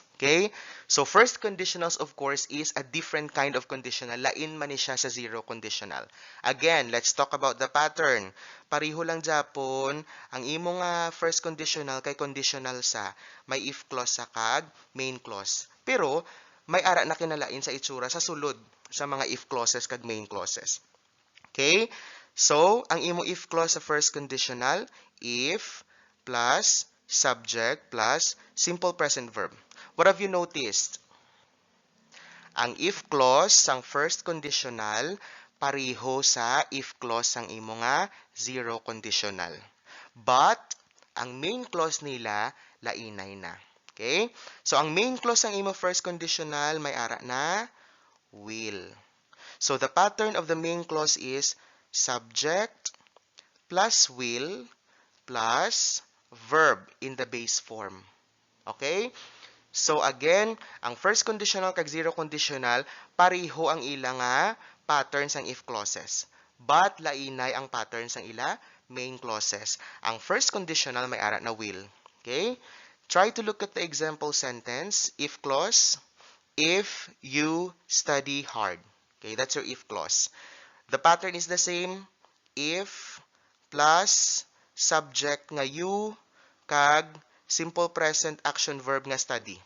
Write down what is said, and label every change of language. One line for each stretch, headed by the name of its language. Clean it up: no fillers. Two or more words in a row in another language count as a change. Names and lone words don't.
English: Okay? So first conditionals of course is a different kind of conditional.
Hiligaynon: Lain man ni siya sa zero conditional.
English: Again, let's talk about the pattern.
Hiligaynon: Pariho lang Japon, ang imo nga
English: first conditional
Hiligaynon: kay conditional sa may
English: if clause
Hiligaynon: sa kag
English: main clause.
Hiligaynon: Pero may ara na kinalain sa itsura sa sulod sa mga
English: if clauses
Hiligaynon: kag
English: main clauses. Okay? So,
Hiligaynon: ang imo
English: if clause sa first conditional, if plus subject plus simple present verb. What have you noticed? Ang if clause sang first conditional
Hiligaynon: pareho sa
English: if clause
Hiligaynon: sang imo nga
English: zero conditional.
Hiligaynon: But ang
English: main clause
Hiligaynon: nila lainay na.
English: Okay?
Hiligaynon: So ang
English: main clause
Hiligaynon: sang imo
English: first conditional
Hiligaynon: may ara na will.
English: So the pattern of the main clause is subject plus will plus verb in the base form. Okay? So again, ang first conditional kag zero conditional,
Hiligaynon: pareho ang ila nga
English: patterns ang if clauses.
Hiligaynon: But lainay ang patterns ang ila
English: main clauses.
Hiligaynon: Ang
English: first conditional
Hiligaynon: may ara na will.
English: Okay? Try to look at the example sentence. If clause, if you study hard. Okay, that's your if clause. The pattern is the same. If plus subject nga you kag simple present action verb nga study.